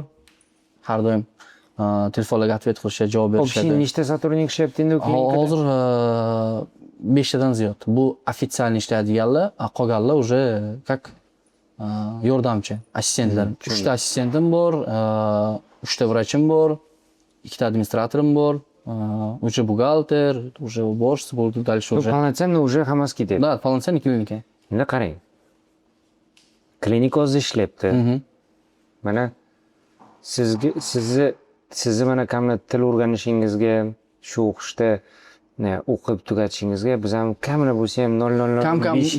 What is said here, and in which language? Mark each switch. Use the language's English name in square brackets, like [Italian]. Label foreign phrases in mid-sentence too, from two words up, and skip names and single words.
[Uzbek] Har doim telefonlarga ответ qilishadi, javob berishadi. Общий nechta сотрудник ishlayapti endi klinikada? Hozir 5 tadan ziyod. Bu официальный ishlaydiganlar, qolganlar [Russian] уже как [Uzbek] yordamchi, assistentlar. 3 ta assistentim bor, 3 ta vrachim bor, 2 ta administratorim bor, [Russian] уже бухгалтер, уже уборщица, bo'ldi дальше уже. Полноценный уже [Uzbek] hammasi ketyapti. [Russian] Да, полноценный klinika. [Uzbek] Endi qarang. Klinika o'zi ishlayapti. Mana sizni mana kamida til o'rganishingizga, shu o'qishda o'qib tugatishingizga biz ham kamida bo'lsa ham 0.05